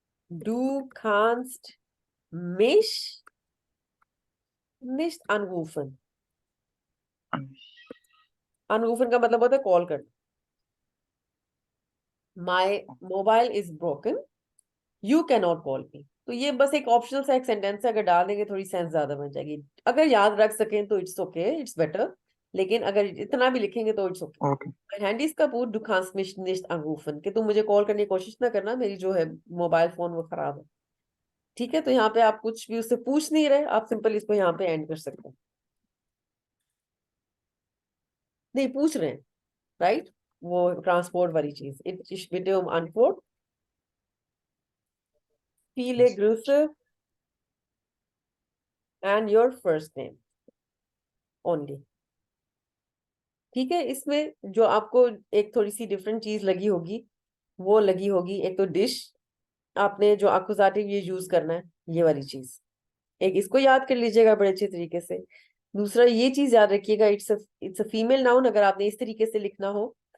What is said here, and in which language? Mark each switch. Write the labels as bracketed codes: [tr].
[de] Du kannst mich nicht anrufen. [hi] Anrufen का मतलब होता है कॉल करना। [en] My mobile is broken. You cannot call me. [hi] तो ये बस एक ऑप्शनल सा एक सेंटेंस है, अगर डाल देंगे थोड़ी सेंस ज्यादा बन जाएगी। अगर याद रख सकें तो [en] it's okay, it's better, [hi] लेकिन अगर इतना भी लिखेंगे तो [en] It's okay. Okay. [hi] हैंडी इसका boot [de] du kannst mich nicht anrufen, [hi] कि तुम मुझे कॉल करने की कोशिश ना करना, मेरी जो है मोबाइल फोन वो खराब है। ठीक है, तो यहाँ पे आप कुछ भी उससे पूछ नहीं रहे, आप सिंपल इसको यहाँ पे एंड कर सकते हैं। नहीं पूछ रहे हैं, राइट? वो ट्रांसपोर्ट वाली चीज, [de] ich bitte um Antwort, viele Grüße [en] and your first name only। [hi] ठीक है, इसमें जो आपको एक थोड़ी सी डिफरेंट चीज लगी होगी वो लगी होगी, एक तो डिश, आपने जो एक्कुसाटिव ये यूज करना है, ये वाली चीज एक इसको याद कर लीजिएगा बड़े अच्छे तरीके से। दूसरा ये चीज याद रखिएगा, [en] it's a female noun, [hi] अगर आपने इस तरीके से लिखना हो।